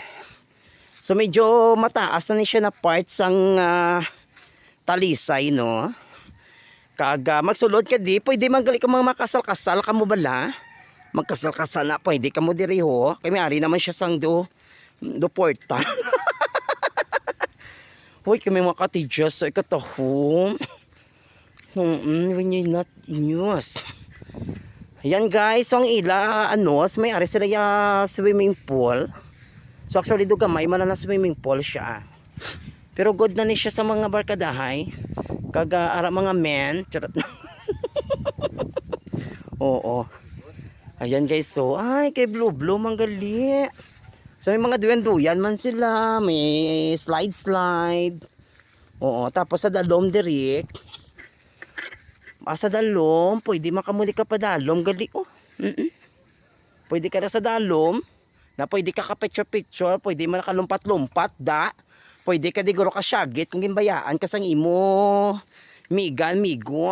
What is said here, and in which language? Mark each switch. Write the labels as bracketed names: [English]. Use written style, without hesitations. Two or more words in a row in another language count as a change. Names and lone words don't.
[Hiligaynon] So medyo mataas na ni siya na parts ang Talisay, no? Kaga magsulod ka di, pwede magali ka mga makasal-kasal ka mo bala. Magkasal-kasal na, pwede ka mo diri ho. Kaya may-ari naman siya sang do porta. Hoy, kami mga cottages sa ikatahom. [English] When you're not in use. [Hiligaynon] Ayan guys, so ang ila, may-ari sila yung swimming pool. So actually, do gamay man na swimming pool siya. Pero good na ni siya sa mga barkadahay. Kaga ara mga men. Charot na. Oo. Ayan guys, so ay kay Blue manggali. So may mga duyan-duyan man sila, may slide. Oo, tapos sa dalom direct. Sa dalom, pwede makamuli ka pa dalom gali. Pwede ka na sa dalom, na pwede ka ka-picture, pwede man kalumpat-lumpat da. Pwede ka diguro ka syagit kung gimbayaan ka sang imo migo.